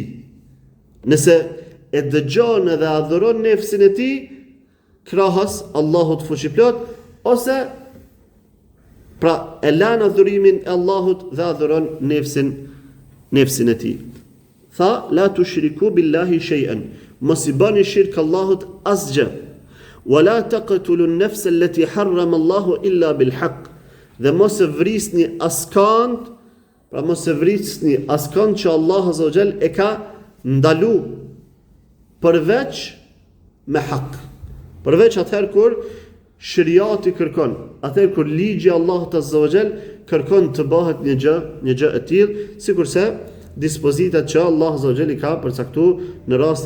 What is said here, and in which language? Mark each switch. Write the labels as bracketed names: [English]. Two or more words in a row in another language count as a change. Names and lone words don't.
[Albanian] Nëse e dëgjon edhe adhuron nefsin e tij krahas Allahut fuqiplot, ose pra e lan adhurimin e Allahut dhe adhuron nefsin e tij. Tha [Arabic] لا تشركوا بالله شيئا. [Albanian] Mos I bani shirk Allahut asgjë. [Arabic] ولا تقتلوا النفس التي حرم الله إلا بالحق. [Albanian] Dhe mos e vrisni askënd, pra mos e vrisni askënd që Allahu [Arabic] عز وجل [Albanian] e ka ndalu përveç me hak. Përveç atëherë kur shariati kërkon, atëherë kur ligji I Allahut [Arabic] عز وجل [Albanian] kërkon të bëhet një gjë e tillë, sikurse dispozitat që Allah [Arabic] عز وجل [Albanian] I ka përcaktuar në